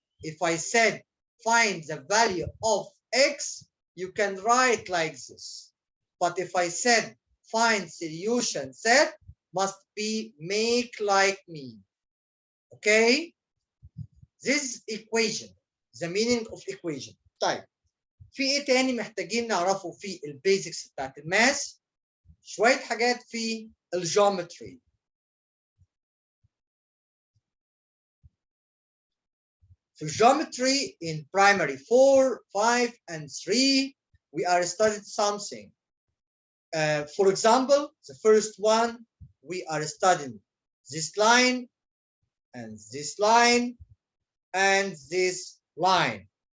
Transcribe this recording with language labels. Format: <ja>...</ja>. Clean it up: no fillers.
<en>If I said find the value of x, you can write like this. But if I said find solution Z, must be make like me. Okay? This equation, the meaning of equation.</en> <ar>طيب في ايه تاني محتاجين نعرفه في البيزكس بتاعت الماث؟ شوية حاجات في الجيومتري.</ar> <en>في geometry in primary 4, 5 and 3 we are studying something. For example, the first one we are studying this line and this line and this line.</en>